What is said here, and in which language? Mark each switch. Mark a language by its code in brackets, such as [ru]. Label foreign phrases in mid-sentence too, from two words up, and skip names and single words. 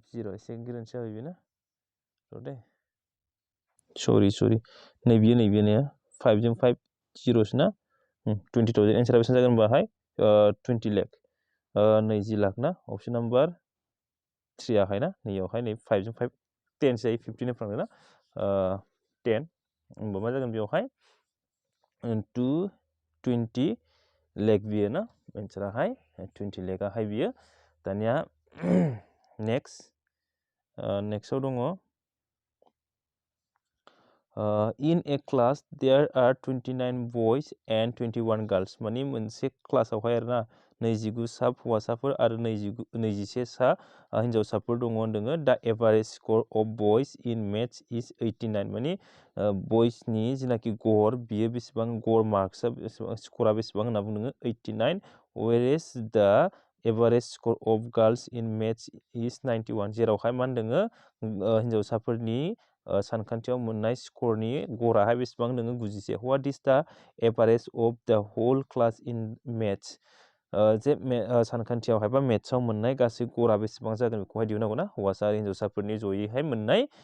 [brx] 0 एसे गोरोन्थि जाबाय बेना र' दे सरि नैबेयो ने 5 जों 5 0 ना 20,000 एन्सारा बेसेबां जागोन बाहाय 20 लाख 20 लाख ना [en] option number [brx] 3 आहाय ना नैयावहाय नै 5 जों 5 10 जायो 15 फ्रांदों ना 10 होमबा मा जागोन बेवहाय 220 लाख बियो ना एन्साराहाय 20 लाखआहाय बियो दानिया नेक्स्टआव दङ [en] in a class there are 29 boys and 21 girls [brx] माने मोनसे क्लासावहाय आरोना 29 सा हौवासाफोर आरो 21 सा हिन्जावसाफोर दङ होनदोङो [en] the average score of boys in maths is 89 [brx] माने बयसनि जिनाखि गर बियो बेसेबां गर मार्क्सआ बेसेबां स्करा बेसेबां होनना बुंदोङो 89 [en] whereas the average score of girls in maths is 91 [brx] जेरावहाय मा होनदोङो हिन्जावसाफोरनि सानखान्थियाव मोननाय स्करनि गराहाय बेसेबां होनदोङो 91 [en] what is the average of the whole class in maths [brx] जे सानखान्थियावहाय बा मेथ्सआव मोननाय गासै गरा बेसेबां जागोन बेखौहाय दिहुननांगौ ना हौवासा आरो हिन्जावसाफोरनि जयैहाय मोननाय